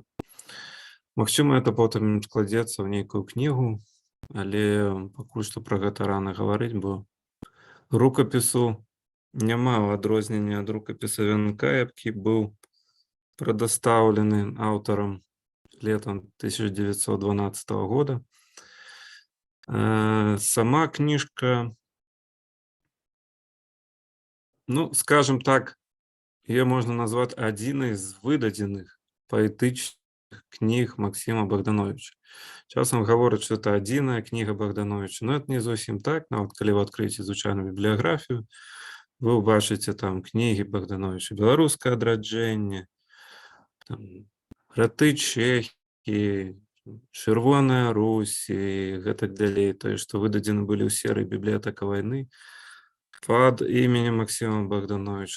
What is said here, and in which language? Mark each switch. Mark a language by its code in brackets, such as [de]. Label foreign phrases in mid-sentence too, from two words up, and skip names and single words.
[be] Магчыма, это потым складзецца ў нейкую кнігу, але пакуль што пра гэта рана гаварыць, бо рукапісу няма, ў адрозненне ад рукапіса вянка, які быў прадастаўлены аўтарам летам 1912 года. Сама кніжка, [ru] скажем так, ее можно назвать [be] адзінай з выдадзеных паэтычных кніг Максима Богдановича. Часам гавораць, што это адзіная кніга Богдановича, но это не зусім так. Нават калі вы адкрыеце звычайную бібліяграфію, вы ўбачыце там кнігі Богдановича «Беларускае адраджэнне», «Раты Чэхі», «Чырвоная Русь» і гэтак далей, тое, што выдадзены былі ў серыі «Бібліятэка вайны» пад іменем Максима Богдановича.